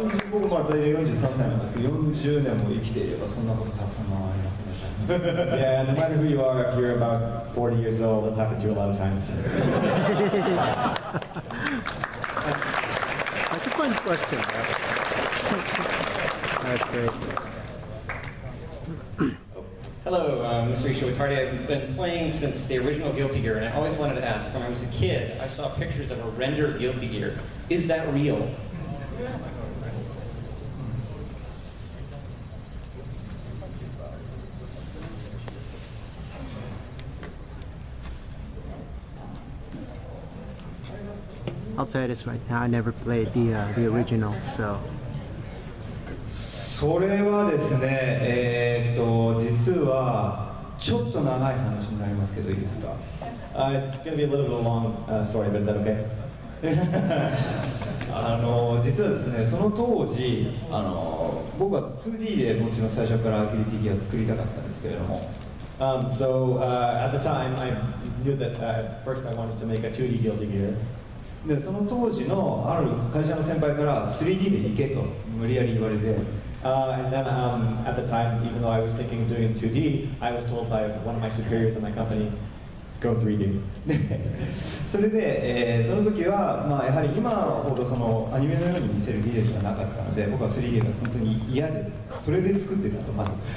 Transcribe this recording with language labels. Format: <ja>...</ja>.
<ja>僕まだ43歳なんですけど、40年も生きていればそんなことたくさんありますね。</ja> <en>Yeah, no matter who you are, if you're about 40 years old, it'll happen to you a lot of times. That's a fun question. That's great. Hello, Mr. Ishwatari. I've been playing since the original Guilty Gear, and I always wanted to ask, when I was a kid, I saw pictures of a rendered Guilty Gear. Is that real? I'll tell you this right now, I never played the original, so.</en> <ja>それはですね、実はちょっと長い話になりますけど、いいですか？</ja> <en>It's going to be a little bit of a long story, but is that okay?</en> <ja>実はですね、その当時、僕は 2D でもちろん最初からギルティギアを作りたかったんですけれども、</ja> <en>So at the time, I knew that first I wanted to make a 2D Guilty Gear.</en> <ja>でその当時のある会社の先輩から 3D で行けと無理やり言われて。</ja> <en>And then at the time, even though I was thinking of doing 2D, I was told by one of my superiors in my company, go 3D.</en> <ja>それで、その時は、まあ、やはり今ほどそのアニメのように見せる技術がなかったので、僕は 3D が本当に嫌で、それで作ってたと、まず。</ja>